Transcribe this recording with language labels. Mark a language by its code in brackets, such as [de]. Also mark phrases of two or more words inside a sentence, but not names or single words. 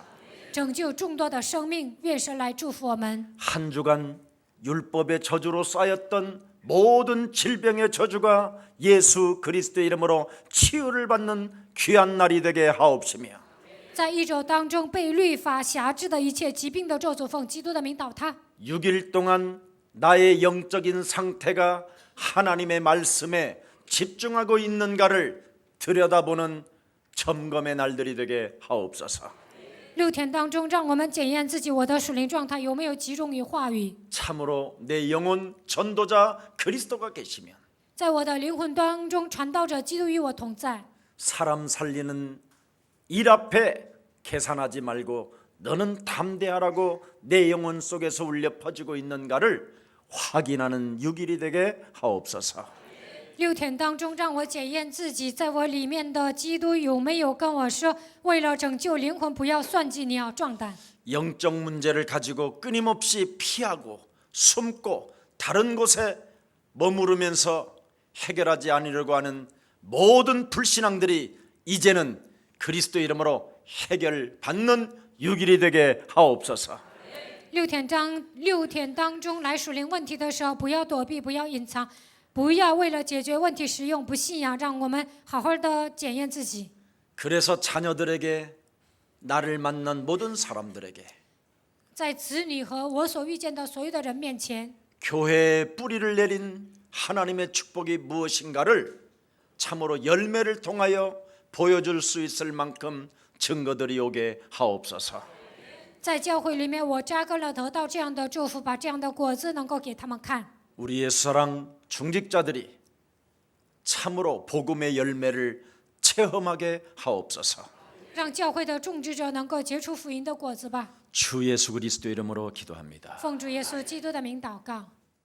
[zh] 拯救众多的生命，愿神来祝福我们。 [ko] 한 주간 율법의 저주로 쌓였던 모든 질병의 저주가 예수 그리스도의 이름으로 치유를 받는 귀한 날이 되게 하옵시며 [zh] 在一周当中，被律法辖制的一切疾病的咒诅，奉基督的名倒塌。 [ko] 6일 동안 나의 영적인 상태가 하나님의 말씀에 집중하고 있는가를 들여다보는 점검의 날들이 되게 하옵소서. [zh] 6 天当中，让我们检验自己，我的属灵状态有没有集中于话语。 [ko] 참으로 내 영혼 전도자 그리스도가 계시면 [zh] 在我的灵魂当中，传道者基督与我同在。 [ko] 사람 살리는 일 앞에 계산하지 말고 너는 담대하라고 내 영혼 속에서 울려 퍼지고 있는가를 확인하는 6일이 되게 하옵소서. [zh] 6 天当中，让我检验自己，在我里面的基督有没有跟我说，为了拯救灵魂，不要算计，你要壮胆。 [ko] 영적 문제를 가지고 끊임없이 피하고 숨고 다른 곳에 머무르면서 해결하지 않으려고 하는 모든 불신앙들이 이제는 그리스도 이름으로 해결받는 6일이 되게 하옵소서. [zh] 6 天当中来属灵问题的时候，不要躲避，不要隐藏，不要为了解决问题使用不信仰，让我们好好的检验自己。 [ko] 그래서 자녀들에게 나를 만난 모든 사람들에게 [zh] 在子女和我所遇见的所有的人面前， [ko] 교회에 뿌리를 내린 하나님의 축복이 무엇인가를 참으로 열매를 통하여 보여줄 수 있을 만큼 증거들이 오게 하옵소서. [zh] 在教会里面，我扎根了，得到这样的祝福，把这样的果子能够给他们看。 [ko] 우리 예수사랑 중직자들이 참으로 복음의 열매를 체험하게 하옵소서. [zh] 让教会的种植者能够结出福音的果子吧。 [ko] 주 예수 그리스도 이름으로 기도합니다. [zh] 奉主耶稣基督的名祷告。